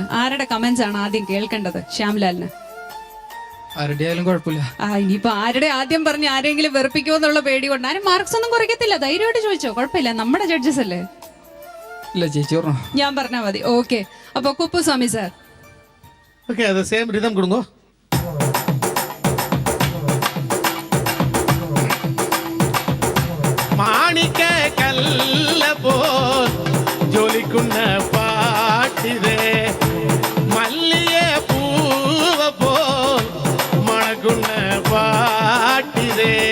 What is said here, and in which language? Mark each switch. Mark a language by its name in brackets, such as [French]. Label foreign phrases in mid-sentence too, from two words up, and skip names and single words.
[Malayalam] ആരുടെ കമന്റ്സ് ആണ് ആദ്യം കേൾക്കേണ്ടത് ശ്യാംലാലിന്? ആരുടെ ആയാലും കുഴപ്പമില്ല. ഇനിയിപ്പോ ആരുടെ ആദ്യം പറഞ്ഞ് ആരെങ്കിലും വെറുപ്പിക്കുമോ എന്നുള്ള പേടി കൊണ്ട് ആരും മാർക്സ് ഒന്നും കുറയ്ക്കത്തില്ല. ധൈര്യമായിട്ട് ചോദിച്ചോ, കുഴപ്പമില്ല, നമ്മുടെ ജഡ്ജസ് അല്ലേ. ഇല്ല ചേച്ചി പറഞ്ഞു. ഞാൻ പറഞ്ഞാൽ മതി. ഓക്കെ, അപ്പൊ കുപ്പുസ്വാമി സാർ. [Tamil] ஓகே, அது சேம் ரிதம் கொடுங்க. [Malayalam] മാണിക്ക കല്ല പോൽ ജൊലിക്കുന്ന പാട്ടിതേ, മല്ലിയ പൂവ പോൽ മണക്കുന്ന പാട്ടിതേ.